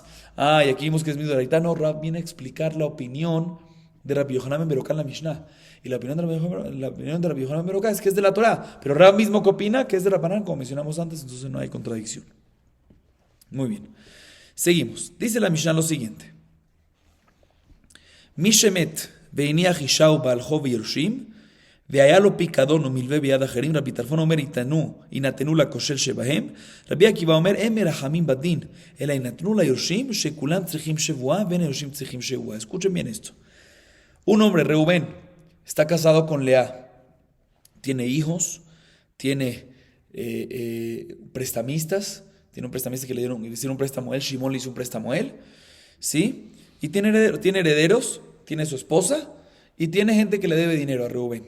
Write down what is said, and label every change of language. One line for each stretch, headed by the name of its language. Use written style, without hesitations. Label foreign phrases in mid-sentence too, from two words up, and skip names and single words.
Spanish: Y aquí vimos que es mi de no, Rab viene a explicar la opinión de Rabbi Yohanan ben Berokah en la Mishnah. Y la opinión de Rabbi Yohanan ben Berokah es que es de la Torah, pero Rab mismo que opina que es de Rapanán, como mencionamos antes, entonces no hay contradicción. Muy bien. Seguimos. Dice la Mishnah lo siguiente.
Hebrew: מי שמת והניח אשה ובעל חוב ויורשים והיה לו פיקדון ומלווה ביד אחרים, רבי טרפון אומר, יינתנו לכושל שבהם, רבי עקיבא אומר, הם מרחמים בדין, אלא יינתנו ליורשים שכולם צריכים שבועה, ואין היורשים צריכים שבועה.
Spanish: Escuchen bien esto. Un hombre, Reubén, está casado con Lea, tiene hijos, tiene prestamistas, tiene un prestamista que le hicieron un préstamo a él, Shimón le hizo un préstamo a él, ¿sí? Y tiene herederos, tiene su esposa, y tiene gente que le debe dinero a Reubén.